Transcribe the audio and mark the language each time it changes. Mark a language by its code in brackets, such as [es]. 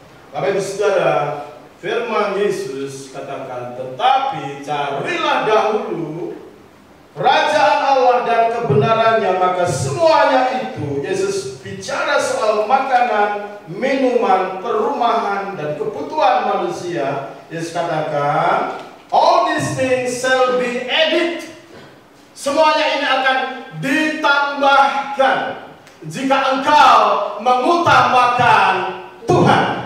[id] Bapak Ibu Saudara, firman Yesus katakan, tetapi carilah dahulu kerajaan Allah dan kebenarannya, maka semuanya itu, Yesus bicara soal makanan, minuman, perumahan, dan kebutuhan manusia. Yesus katakan, [en] all these things shall be added. [id] Semuanya ini akan ditambahkan jika engkau mengutamakan Tuhan.